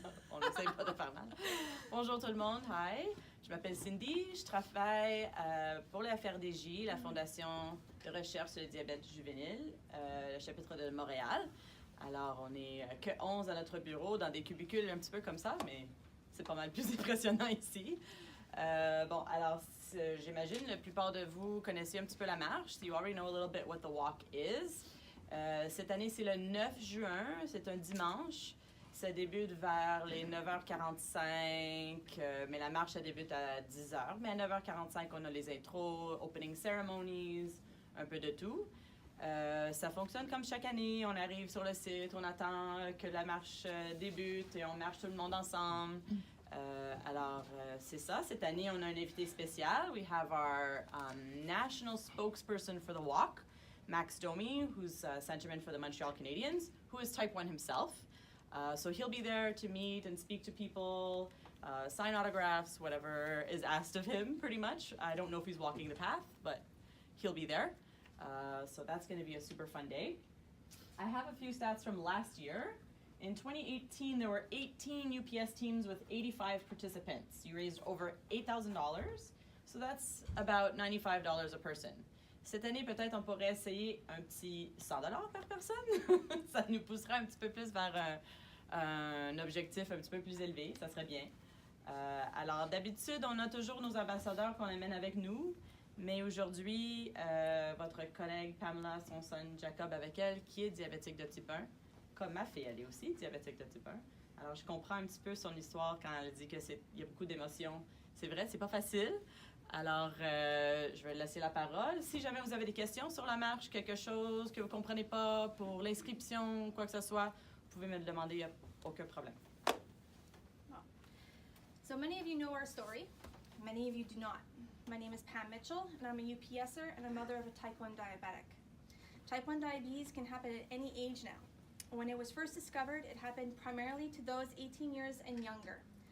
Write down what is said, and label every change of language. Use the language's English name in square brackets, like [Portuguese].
[French] On n'essaye pas de faire mal. Bonjour tout le monde, hi. Je m'appelle Cindy, je travaille pour la FRDJ, la Fondation de recherche sur le diabète juvénile, le chapitre de Montréal. Alors, on n'est que 11 à notre bureau, dans des cubicules un petit peu comme ça, mais c'est pas mal plus impressionnant ici. Bon, alors, j'imagine la plupart de vous connaissez un petit peu la marche. [English] So you already know a little bit what the walk is. [French] Cette année, c'est le 9 juin, c'est un dimanche. Ça débute vers les 9h45, mais la marche, ça débute à 10h. Mais à 9h45, on a les intros, [English] opening ceremonies, [French] un peu de tout. Ça fonctionne comme chaque année. On arrive sur le site, on attend que la marche débute et on marche tout le monde ensemble. Alors, c'est ça. Cette année, on a un invité spécial. [English] We have our national spokesperson for the walk, Max Domi, who's centerman for the Montreal Canadiens, who is type 1 himself. So he'll be there to meet and speak to people, sign autographs, whatever is asked of him, pretty much. I don't know if he's walking the path, but he'll be there. So that's going to be a super fun day. I have a few stats from last year. In 2018, there were 18 UPS teams with 85 participants. You raised over $8,000, so that's about $95 a person. [French] Cette année, peut-être, on pourrait essayer un petit $100 par personne. Ça nous poussera un petit peu plus vers un objectif un petit peu plus élevé. Ça serait bien. Alors, d'habitude, on a toujours nos ambassadeurs qu'on amène avec nous. Mais aujourd'hui, votre collègue Pamela, son son Jacob avec elle, qui est diabétique de type 1, comme ma fille, elle est aussi diabétique de type 1. Alors, je comprends un petit peu son histoire quand elle dit qu'il y a beaucoup d'émotions. C'est vrai, c'est pas facile. Alors, je vais laisser la parole. Si jamais vous avez des questions sur la marche, quelque chose que vous ne comprenez pas pour l'inscription, quoi que ce soit, vous pouvez me le demander, il n'y a aucun problème. [English] So many of you know our story. Many of you do not. My name is Pam Mitchell, and I'm a UPSer and a mother of a type 1 diabetic. Type 1 diabetes can happen at any age now. When it was first discovered, it happened primarily to those 18 years and younger.